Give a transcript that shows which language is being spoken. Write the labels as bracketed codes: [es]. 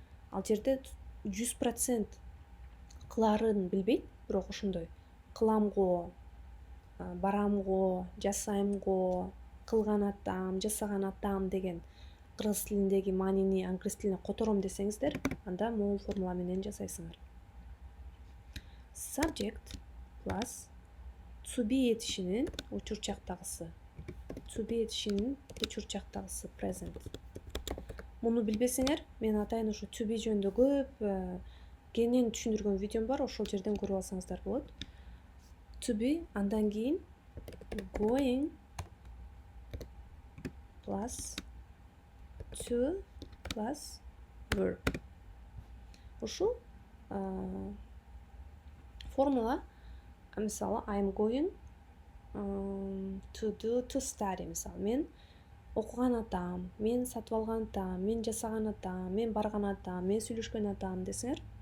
[ky] Ал жерде 100% кыларын билбейт, бирок ошондой кыламго, барамго, жасаймго, кылган атам, жасаган атам деген кыргыз тилиндеги маанини англис тилине котором десеңиздер, анда могул формула менен жасайсыңар. [en] Subject plus to be [ky] этишинин учурчактагысы. [en] To be [ky] этишинин учурчактагысы [en] present. [ky] Муну билбесеңер, мен атайын ошо to be жөнүндө көп кенен түшүндүргөн видеом бар, ошол жерден көрүп алсаңыздар болот. [en] To be, [ky] андан кийин [en] going plus to plus verb. [ky] Ушул формула, мисалы, [en] I'm going to study, [ky] мисалы, мен окуган атам, мен сатып алган атам, мен жасаган атам, мен барган атам, мен сүйлөшкөн атам десеңер,